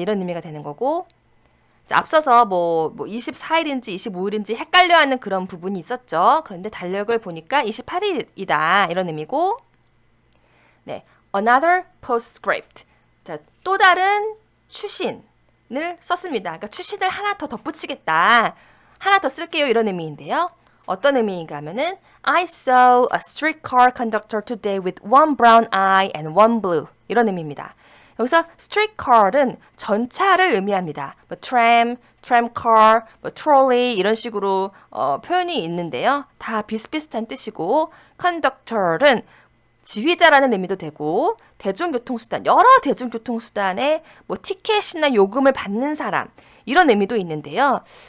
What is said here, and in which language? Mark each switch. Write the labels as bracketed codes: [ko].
[ko] 이런 의미가 되는 거고. 자, 앞서서 뭐 24일인지 25일인지 헷갈려하는 그런 부분이 있었죠. 그런데 달력을 보니까 28일이다. 이런 의미고. 네, [en] another postscript. [ko] 자, 또 다른 추신을 썼습니다. 그러니까 추신을 하나 더 덧붙이겠다. 하나 더 쓸게요. 이런 의미인데요. 어떤 의미인가 하면은 [en] I saw a streetcar conductor today with one brown eye and one blue. [ko] 이런 의미입니다. 여기서 streetcar은 전차를 의미합니다. 뭐 tram, tramcar, 뭐 trolley 이런 식으로 표현이 있는데요. 다 비슷비슷한 뜻이고 conductor는 지휘자라는 의미도 되고 대중교통수단, 여러 대중교통수단에 뭐 티켓이나 요금을 받는 사람 이런 의미도 있는데요.